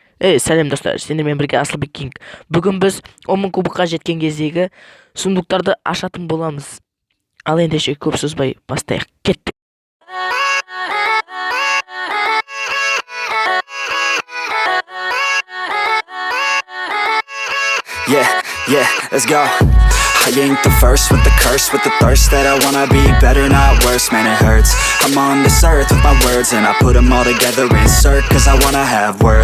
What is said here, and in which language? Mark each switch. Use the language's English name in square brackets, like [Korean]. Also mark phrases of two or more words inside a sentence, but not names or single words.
[Kazakh] Сәлем достар, сендермен бірге Асылбек Кинг. Бүгін біз 10.000 кубыққа жеткен кездегі сундуктарды ашатын боламыз. Ал ендеше көп созбай бастайық. Кеттік. [English] Yeah, let's go. I ain't the first with the curse, with the thirst that I wanna be better, not worse, man it hurts. I'm on this earth with my words and I put them all together, insert, cause I wanna have worth.